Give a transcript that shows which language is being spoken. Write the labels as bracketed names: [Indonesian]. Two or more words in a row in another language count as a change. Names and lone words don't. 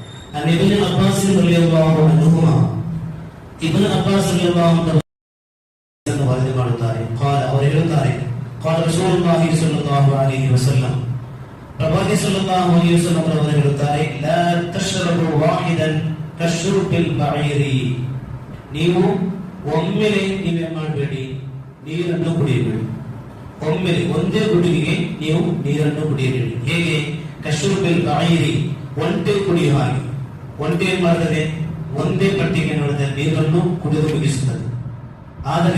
[Arabic] عن ابن عباس رضي الله عنهما ابن عباس رضي الله عنه قال اور ಹೇಳುತ್ತಾರೆ قال رسول الله صلى الله عليه وسلم ಪ್ರವಾದಿ صلى الله عليه وسلم [Kannada] ಅವರು ಹೇಳುತ್ತಾರೆ [Arabic] لا تشربوا واحدا كشرب البعير [Kannada] ನೀವು ಒಮ್ಮೆಲೆ ನೀವೇ ಮಾಡಬೇಡಿ ನೀರನ್ನು ಕುಡಿಯಬೇಡಿ ಒಮ್ಮೆಲೆ ಒಂದೇ ಗುಡುಗಿಗೆ ನೀವು ನೀರನ್ನು ಕುಡಿಯಬೇಡಿ ಹೇಗೆ [Arabic] كشرب البعير [Kannada] ಒಂಟೆ ಕುಡಿಯುವ ಹಾಗೆ ಒಂಟೆ ಏನ್ ಮಾಡ್ತದೆ ಒಂದೇ ಪಟ್ಟಿಗೆ ನೋಡಿದ ನೀರನ್ನು ಕುಡಿದು ಮುಗಿಸುತ್ತದೆ ಆದರೆ